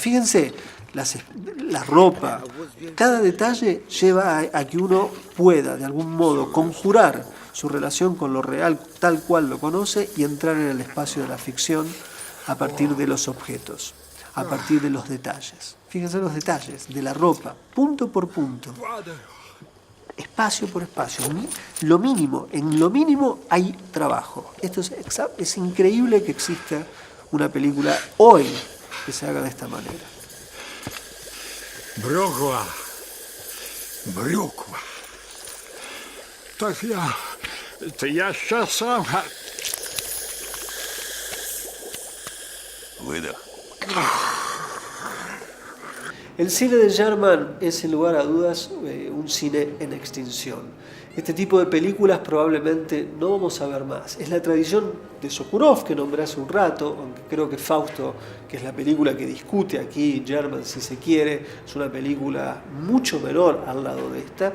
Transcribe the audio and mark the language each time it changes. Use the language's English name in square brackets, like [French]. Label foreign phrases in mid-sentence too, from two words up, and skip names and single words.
[Spanish] Fíjense, la ropa, cada detalle lleva a que uno pueda de algún modo conjurar su relación con lo real tal cual lo conoce y entrar en el espacio de la ficción a partir de los objetos, a partir de los detalles. Fíjense los detalles de la ropa, punto por punto, espacio por espacio, en lo mínimo hay trabajo. Esto es increíble que exista una película hoy que se haga de esta manera. [Russian] Брюква. Так я сейчас сам. Выдох. [Spanish] El cine de German es, sin lugar a dudas, un cine en extinción. Este tipo de películas probablemente no vamos a ver más. Es la tradición de Sokurov, que nombré hace un rato, aunque creo que Fausto, que es la película que discute aquí German, si se quiere, es una película mucho menor al lado de esta.